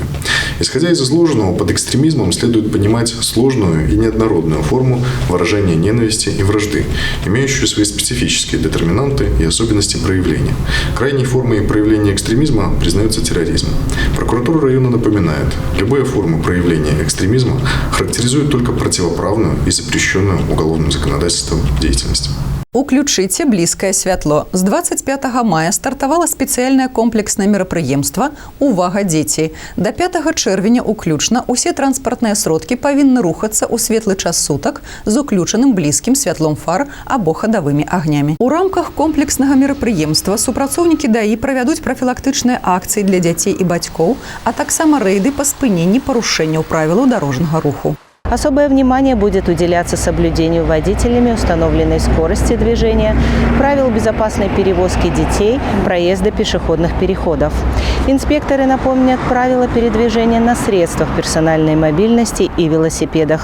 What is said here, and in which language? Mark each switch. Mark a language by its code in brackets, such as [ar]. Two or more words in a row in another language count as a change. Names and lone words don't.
[ru] Исходя из изложенного, под экстремизмом следует понимать сложную и неоднородную форму выражения ненависти и вражды, имеющую свои специфические детерминанты и особенности проявления. Крайней формой проявления экстремизма признается терроризм. Прокуратура района напоминает, любые формы проявления экстремизма характеризуют только противоправную и запрещенную уголовным законодательством деятельность. [be] Уключыце блізкае святло. З 25 мая стартавала спецыяльнае комплекснае мерапрыемства «Увага, дзеці». До 5 чэрвеня уключна усе транспартныя сродкі павінны рухацца ў светлы час сутак з уключаным блізкім святлом фар або хадавымі агнямі. У рамках комплекснага мерапрыемства супрацоўнікі ДАІ правядуць прафілактычныя акцыі для дзяцей і бацькоў, а таксама рэйды па спыненні парушэнняў правілаў дарожнага руху. [ru] Особое внимание будет уделяться соблюдению водителями установленной скорости движения, правил безопасной перевозки детей, проезда пешеходных переходов. Инспекторы напомнят правила передвижения на средствах персональной мобильности и велосипедах.